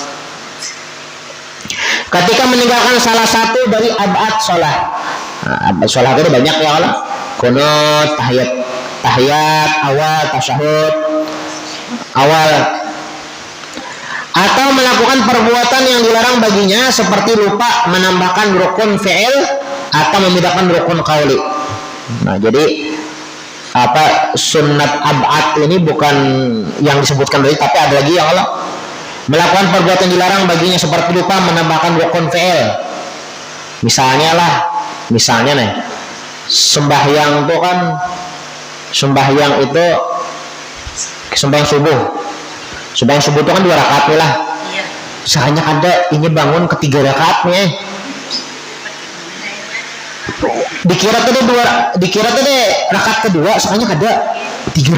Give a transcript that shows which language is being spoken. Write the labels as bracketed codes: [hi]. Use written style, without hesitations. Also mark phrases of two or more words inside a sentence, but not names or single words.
[id] Ketika meninggalkan salah satu dari ab'ad sholah ab'ad sholah itu banyak ya Allah kunut, tahiyat awal, tasyahud awal atau melakukan perbuatan yang dilarang baginya seperti lupa menambahkan rukun fi'il atau memindahkan rukun qauli. Nah jadi sunnat ab'ad ini bukan yang disebutkan tadi tapi ada lagi yang Allah melakukan perbuatan dilarang baginya seperti lupa menambahkan rukun fi'il. Misalnya nih sembahyang itu kan sembahyang subuh itu kan 2 rakaat nih lah. Misalnya ada ini bangun ketiga rakaatnya dikira tadi rakaat kedua soalnya kada 3